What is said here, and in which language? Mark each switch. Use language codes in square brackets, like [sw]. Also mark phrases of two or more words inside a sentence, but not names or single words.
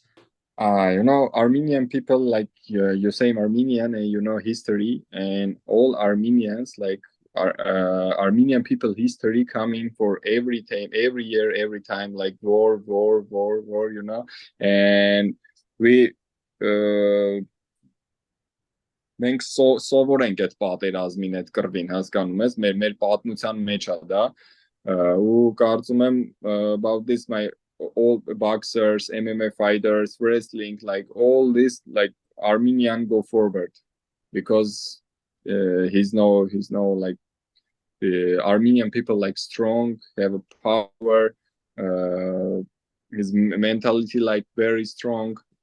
[en] Armenian people like you say Armenian, and history, and all Armenians like Armenian people history coming for every time, every year, every time, like war, and we [hy] մենք սովոր ենք այդ պատերազմին, այդ կռվին, հասկանում ես, մեր պատմության մեջ է դա, ու կարծում եմ [en] about this my all boxers, MMA fighters, wrestling, like all this, like Armenian go forward because he's no like Armenian people like strong, have a power, his mentality like very strong,